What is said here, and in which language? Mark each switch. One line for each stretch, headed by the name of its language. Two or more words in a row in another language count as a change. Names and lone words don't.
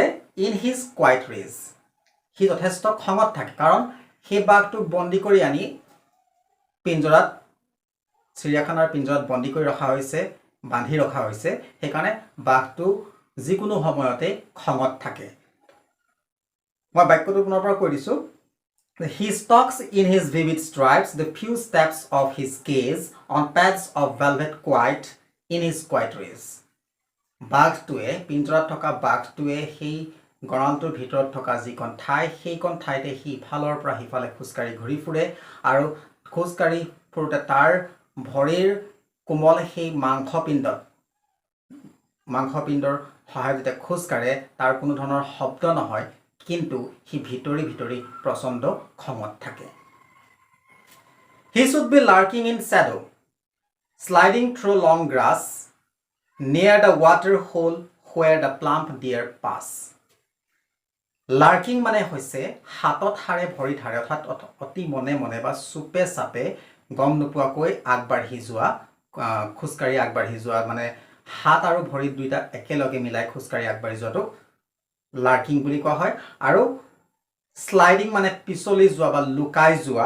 English: in his quiet rage,
Assamese: সি যথেষ্ট খঙত থাকে, কাৰণ সেই বাঘটোক বন্দী কৰি আনি পিঞ্জৰাত, চিৰিয়াখানাৰ পিঞ্জৰাত বন্দী কৰি ৰখা হৈছে, বান্ধি ৰখা হৈছে। সেইকাৰণে বাঘটো যিকোনো সময়তে খঙত থাকে। মই বাক্যটো পুনৰ পৰা কৈ দিছোঁ।
English: He stalks in his vivid stripes the few steps of his cage on pads of velvet quiet in his quiet race.
Assamese: বাঘটোৱে, পিঞ্জৰাত থকা বাঘটোৱে সেই গঁৰালটোৰ ভিতৰত থকা যিকণ ঠাই সেইকণ ঠাইতে সি ইফালৰ পৰা সিফালে খোজকাঢ়ি ঘূৰি ফুৰে আৰু খোজকাঢ়ি ফুৰোঁতে তাৰ ভৰিৰ কোমল সেই মাংসপিণ্ডৰ সহায়ত যেতিয়া খোজ কাঢ়ে তাৰ কোনো ধৰণৰ শব্দ নহয়, কিন্তু সি ভিতৰি ভিতৰি প্ৰচণ্ড খঙত থাকে।
English: He should be lurking in shadow, sliding through long grass, near the water hole where the plump deer pass.
Assamese: লাৰ্কিং মানে হৈছে হাতত হাৰে ভৰিত হাৰে, অৰ্থাৎ অতি মনে মনে বা চুপে চাপে গম নোপোৱাকৈ আগবাঢ়ি যোৱা, খোজকাঢ়ি আগবাঢ়ি যোৱা, মানে হাত আৰু ভৰিত দুইটা একেলগে মিলাই খোজকাঢ়ি আগবাঢ়ি যোৱাটো লাৰ্কিং বুলি কোৱা হয়। আৰু শ্লাইডিং মানে পিছলি যোৱা বা লুকাই যোৱা।